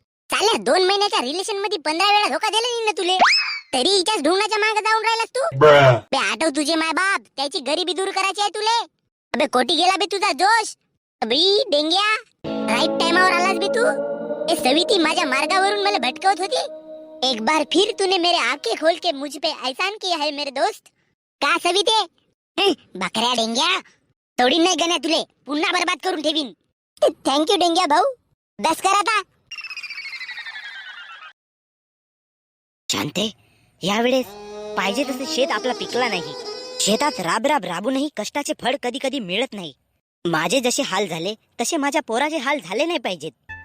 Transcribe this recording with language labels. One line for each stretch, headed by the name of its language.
Marathi: चाल्या 2 महिन्याच्या रिलेशन मध्ये 15 वेळा धोका दिला ना तुले. तरी हिच्याच ढोंगणाच्या मागे जाऊन राहिलास तू. बे आठव तुझे माय बाप, त्याची गरिबी दूर करायची आहे तुले. अबे कोटी गेला बे तुझा जोश. अबे डेंग्या, राईट टाइमावर आलास बे तू. ए सविती माझ्या मार्गावरून मला भटकवत होती.
Hindi: एक बार फिर तूने मेरे आंखें खोल के मुझ पे एहसान किया है मेरे दोस्त.
Marathi: का सविते? बकऱ्या डेंग्या, तोडी नाही गण्या तुले. पुन्हा बर्बाद करून ठेवीन. थँक्यू डेंग्या भाऊ. बस कर आता. शांते, यावेळेस पाहिजे तसं शेत आपला पिकला नाही. शेतात राब राब राबूनही कष्टाचे फळ कधी कधी मिळत नाही. माझे जसे हाल झाले तसे माझ्या पोराचे हाल झाले नाही पाहिजेत.